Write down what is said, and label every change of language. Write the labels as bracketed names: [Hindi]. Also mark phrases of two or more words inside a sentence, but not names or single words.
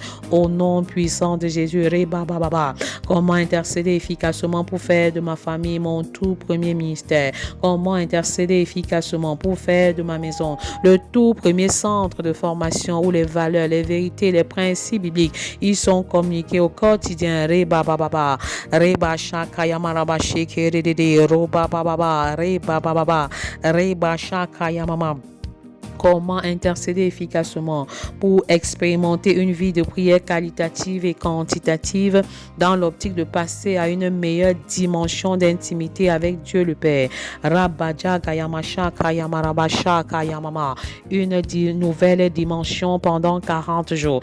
[French] Au nom puissant de Jésus, Rebababa. Comment intercéder efficacement pour faire de ma famille mon tout premier ministère? Comment intercéder efficacement pour faire de ma maison le tout premier centre de formation où les valeurs, les vérités, les principes bibliques ils sont communiqués au quotidien? Reba baba, reba shakaya maraba shekere, roba baba, reba baba, reba shakaya mama. Comment intercéder efficacement pour expérimenter une vie de prière qualitative et quantitative dans l'optique de passer à une meilleure dimension d'intimité avec Dieu le Père. Une nouvelle dimension pendant 40 jours.